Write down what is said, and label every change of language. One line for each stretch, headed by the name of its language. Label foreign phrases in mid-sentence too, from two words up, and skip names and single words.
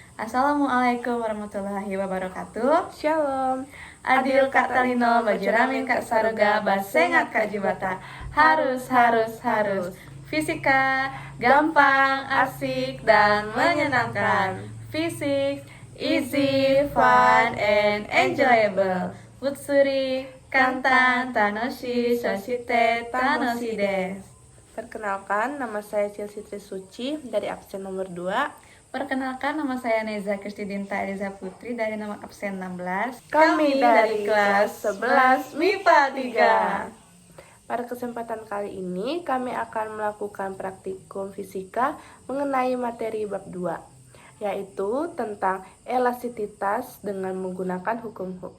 Arabic: السلام عليكم ورحمة الله وبركاته.
Hebrew: Shalom.
Kendayan: Adil Kak Talino, baju ramin Kak Saruga, basengat Kak Jubata.
Indonesian: Harus. Fisika, gampang, asik, dan menyenangkan. Fisik,
English: easy, fun, and enjoyable.
Japanese: 物理、簡単、楽し、そして、楽しです.
Indonesian: Perkenalkan, nama saya Chelsea Trisuci dari absen nomor 2. Perkenalkan, nama saya Neza Kristidinta Eliza Putri dari nomor absen 16. Kami dari kelas 11 MIPA 3. Pada kesempatan kali ini, kami akan melakukan praktikum fisika mengenai materi bab 2, yaitu tentang elastisitas dengan menggunakan hukum Hooke.